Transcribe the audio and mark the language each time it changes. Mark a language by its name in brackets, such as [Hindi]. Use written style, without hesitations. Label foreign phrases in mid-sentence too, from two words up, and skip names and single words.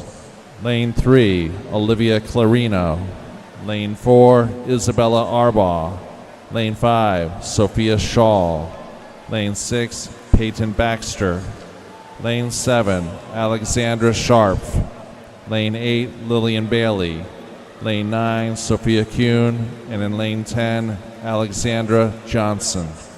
[English] Lane 3, Olivia Clarino. Lane 4, Isabella Arbaugh. Lane 5, Sophia Shaw. Lane 6, Peyton Baxter. Lane 7, Alexandra Sharp. Lane 8, Lillian Bailey. Lane 9, Sophia Kuhn. And in lane 10, Alexandra Johnson.